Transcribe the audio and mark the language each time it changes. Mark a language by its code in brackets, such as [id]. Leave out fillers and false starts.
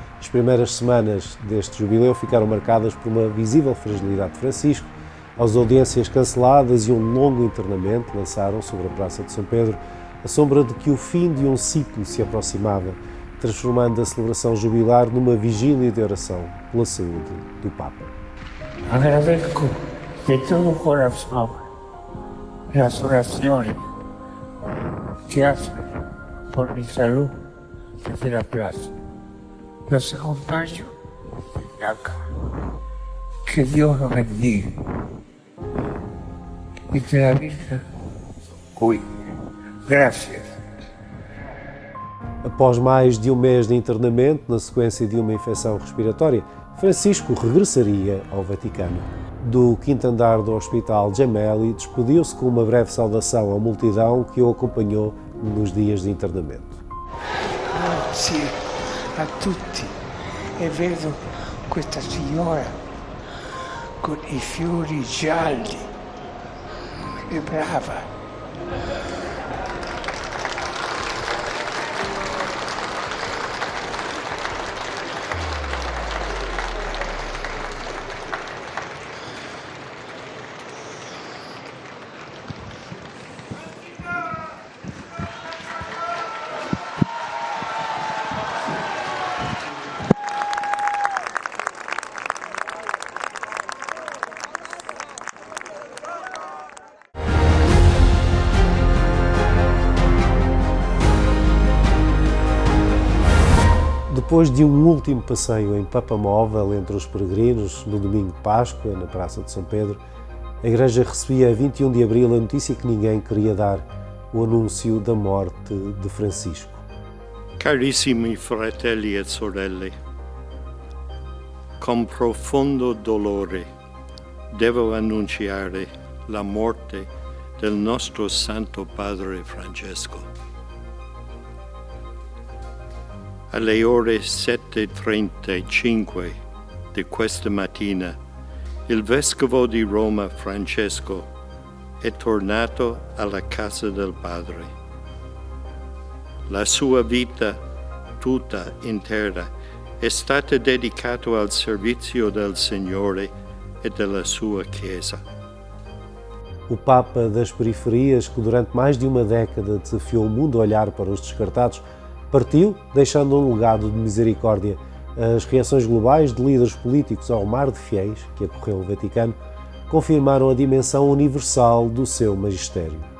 [pt] As primeiras semanas deste jubileu ficaram marcadas por uma visível fragilidade de Francisco. As audiências canceladas e um longo internamento lançaram sobre a Praça de São Pedro a sombra de que o fim de um ciclo se aproximava, transformando a celebração jubilar numa vigília de oração pela saúde do Papa. Agradeço de todo o coração [es] las oraciones que hacen por mi salud desde la plaza. Los acompaño acá. Que Dios los bendiga y que la Virgen cuide. Gracias. [pt] Após mais de um mês de internamento, na sequência de uma infecção respiratória, Francisco regressaria ao Vaticano. Do quinto andar do Hospital Gemelli, despediu-se com uma breve saudação à multidão que o acompanhou nos dias de internamento. [it] Grazie a tutti. E vedo questa signora con i fiori gialli. È brava. [pt] Depois de um último passeio em papamóvel entre os peregrinos, no domingo de Páscoa, na Praça de São Pedro, a Igreja recebia a 21 de abril a notícia que ninguém queria dar, o anúncio da morte de Francisco. [it] Carissimi fratelli e sorelle, con profondo dolore devo annunciare la morte del nostro Santo Padre Francesco. Alle ore 7:35 di questa mattina, il Vescovo di Roma Francesco è tornato alla casa del Padre. La sua vita tutta intera è stata dedicata al servizio del Signore e della sua Chiesa. [pt] O Papa das periferias, que durante mais de uma década desafiou o mundo a olhar para os descartados, partiu, deixando um legado de misericórdia. As reações globais de líderes políticos ao mar de fiéis que acorreu o Vaticano confirmaram a dimensão universal do seu magistério.